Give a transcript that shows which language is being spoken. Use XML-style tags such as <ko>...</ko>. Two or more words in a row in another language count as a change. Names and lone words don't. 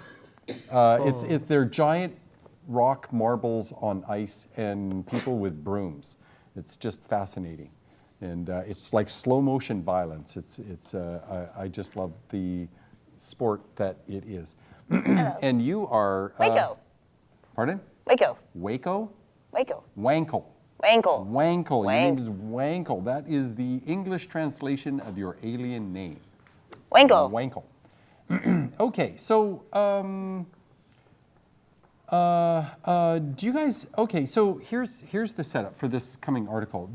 <en>They're giant rock marbles on ice and people with brooms. It's just fascinating. And it's like slow motion violence. I just love the sport that it is. And you are... Waco. Pardon? Waco. Waco? Waco. Wankle. Wankle. Wankle. Your Wank. name is Wankle. That is the English translation of your alien name. Wankle. Wankle. Okay, so do you guys? Okay, so here's the setup for this coming article.</en>